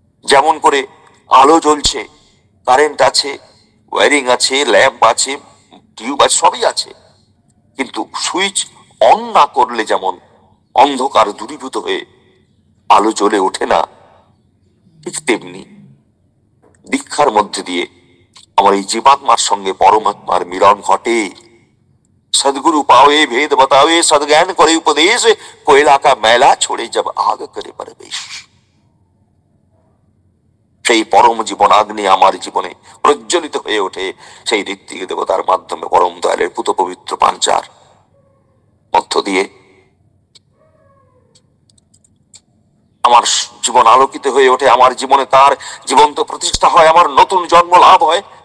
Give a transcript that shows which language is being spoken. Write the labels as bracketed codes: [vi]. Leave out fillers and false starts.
[bn] যেমন করে আলো জ্বলছে, কারেন্ট আছে, ওয়ারিং আছে, ল্যাম্প আছে, টিউব আছে, সবই আছে, কিন্তু সুইচ অন না করলে যেমন অন্ধকার দূরীভূত হয়ে আলো জ্বলে ওঠে না, ঠিক তেমনি দীক্ষার মধ্যে দিয়ে আমার এই জীবাত্মার সঙ্গে পরমাত্মার মিলন ঘটে। [hi] सदगुरु पावे भेद बतावे, सदज्ञान करे उपदेश, कोयला का मैला छोड़े जब आग करे परवेश। [bn] সেই পরম জীবন আগ্নি আমার জীবনে প্রজ্বলিত হয়ে ওঠে সেই ঋত্বিক দেবতার মাধ্যমে, পরম দয়ালের পুত পবিত্র পাঞ্চার মধ্য দিয়ে আমার জীবন আলোকিত হয়ে ওঠে, আমার জীবনে তার জীবন্ত প্রতিষ্ঠা হয়, আমার নতুন জন্ম লাভ হয়।